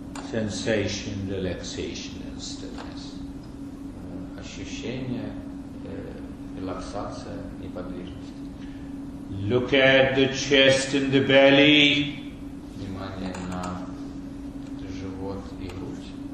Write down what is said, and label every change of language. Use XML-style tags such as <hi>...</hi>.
<en>Sensation, relaxation and stillness.</en> <ru>Ощущение, релаксация, неподвижность.</ru> <en>Look at the chest and the belly.</en> <ru>Внимание на живот и грудь.</ru>